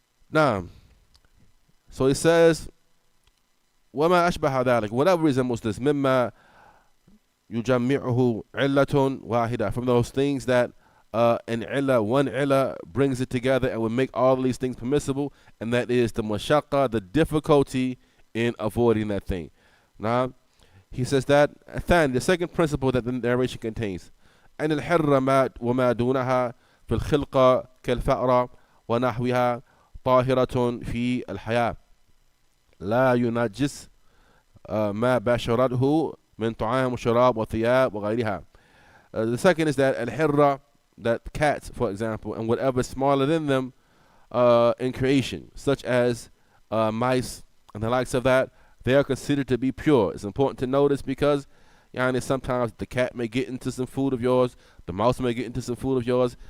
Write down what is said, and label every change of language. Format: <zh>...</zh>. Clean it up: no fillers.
<en>Now, so he says,</en> <ar>وما أشبه ذلك,</ar> <en>whatever resembles this,</en> <ar>مما يجمعه علة واحدة,</ar> <en>from those things that an illah, one illah brings it together and will make all these things permissible, and that is the mashaqqa, the difficulty in avoiding that thing. Now, he says that the second principle that the narration contains,</en> <ar>أن الحر وما دونها في الخلقة كالفأرة ونحوها طاهرة في الحياة لا ينجس ما باشرته من طعام وشراب وثياب وغيرها.</ar> <en>The second is that al-hirra, that cats, for example, and whatever smaller than them in creation, such as mice and the likes of that, they are considered to be pure. It's important to notice because sometimes the cat may get into some food of yours, the mouse may get into some food of yours.</en>